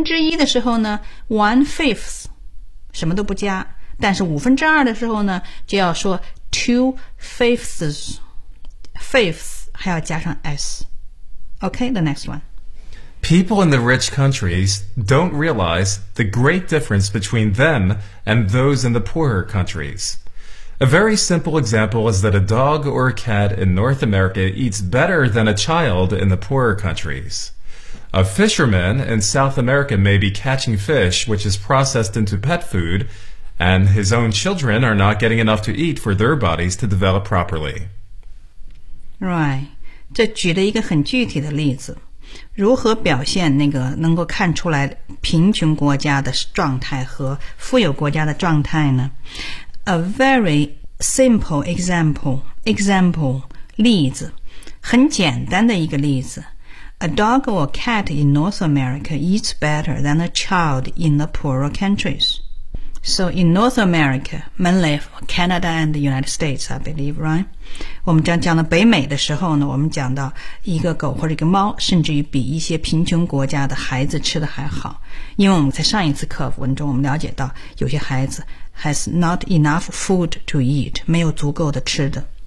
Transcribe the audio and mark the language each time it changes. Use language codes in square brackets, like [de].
[zh] 之一的时候呢 1/5 什么都不加，但是五分之二的时候呢就要说 2/5 fifths 还要加上 s。 [en] OK, the next one. People in the rich countries don't realize the great difference between them and those in the poorer countries. A very simple example is that a dog or a cat in North America eats better than a child in the poorer countriesA fisherman in South America may be catching fish, which is processed into pet food, and his own children are not getting enough to eat for their bodies to develop properly. Right. [zh] 这举了一个很具体的例子，如何表现那个能够看出来贫穷国家的状态和富有国家的状态呢？ [en] A very simple example, [zh] 例子，很简单的一个例子。 [en] A dog or cat in North America eats better than a child in the poorer countries. So in North America, mainly Canada and the United States, I believe, right? [zh] 我们讲讲到北美的时候呢，我们讲到一个狗或者一个猫，甚至于比一些贫穷国家的孩子吃的还好。因为我们在上一次课文中，我们了解到有些孩子 [en] has not enough food to eat, [zh] 没有足够的吃的。